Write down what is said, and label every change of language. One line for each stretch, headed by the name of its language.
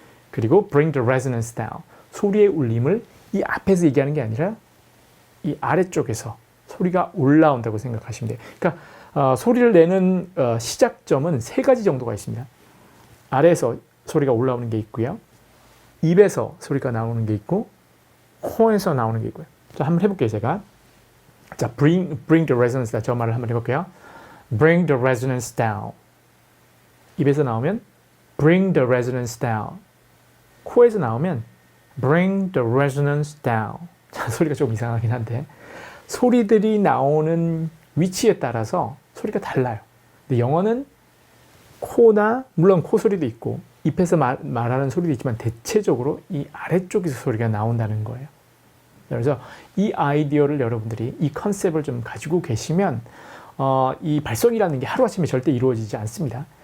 Korean: 그리고
English: bring the resonance down,
Korean: 소리의 울림을 이 앞에서 얘기하는 게 아니라 이 아래쪽에서 소리가 올라온다고 생각하시면 돼요. 그러니까 소리를 내는 시작점은 세 가지 정도가 있습니다. 아래에서 소리가 올라오는 게 있고요. 입에서 소리가 나오는 게 있고 코에서 나오는 게 있고요. 자, 한번 해볼게요, 제가.
English: 자, bring the resonance down.
Korean: 저 말을 한번 해볼게요.
English: bring the resonance down.
Korean: 입에서 나오면
English: bring the resonance down.
Korean: 코에서 나오면
English: bring the resonance down.
Korean: 자, 소리가 좀 이상하긴 한데 소리들이 나오는 위치에 따라서 소리가 달라요. 근데 영어는 코나 물론 코 소리도 있고 입에서 말하는 소리도 있지만 대체적으로 이 아래쪽에서 소리가 나온다는 거예요. 그래서 이 아이디어를 여러분들이 이 컨셉을 좀 가지고 계시면 이 발성이라는 게 하루아침에 절대 이루어지지 않습니다.